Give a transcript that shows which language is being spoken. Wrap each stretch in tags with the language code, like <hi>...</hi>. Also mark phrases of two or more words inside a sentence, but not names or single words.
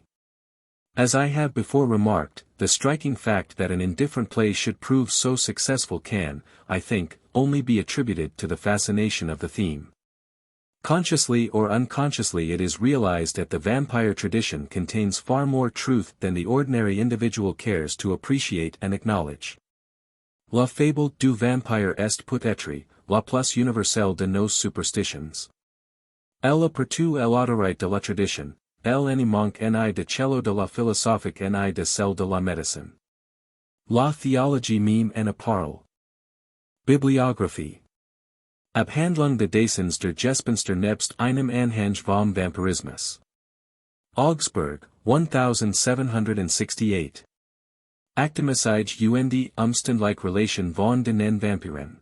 <en>As I have before remarked, the striking fact that an indifferent play should prove so successful can, I think, only be attributed to the fascination of the theme. Consciously or unconsciously it is realized that the vampire tradition contains far more truth than the ordinary individual cares to appreciate and acknowledge.</en> <fr>La fable du vampire est peut-être, la plus universelle de nos superstitions. Elle aperçut l'autorité de la tradition, elle n'y manque ni de cello de la philosophique ni de celle de la médecine. La théologie même en parle.</fr> <en>Bibliography.</en> <de>Abhandlung des Daseins der Gespenster nebst einem Anhang vom Vampirismus. Augsburg, 1768. Actimisige und Umständliche Relation von den Vampiren.</de>